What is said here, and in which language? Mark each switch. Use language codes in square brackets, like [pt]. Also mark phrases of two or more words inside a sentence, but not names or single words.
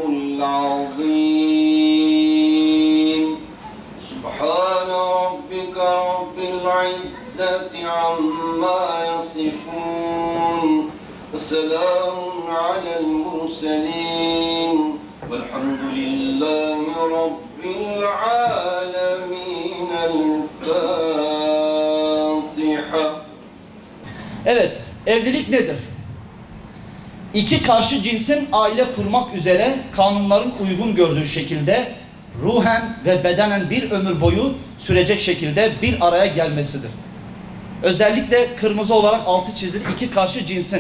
[ar] الْعَظِيمُ سُبْحَانَ رَبِّكَ رَبِّ الْعِزَّةِ عَمَّا يَصِفُونَ وَسَلَامٌ عَلَى الْمُرْسَلِينَ وَالْحَمْدُ لِلَّهِ رَبِّ الْعَالَمِينَ الْفَاتِحَةُ. [tr] Evet, evlilik nedir? İki karşı cinsin aile kurmak üzere kanunların uygun gördüğü şekilde ruhen ve bedenen bir ömür boyu sürecek şekilde bir araya gelmesidir. Özellikle kırmızı olarak altı çizili iki karşı cinsin.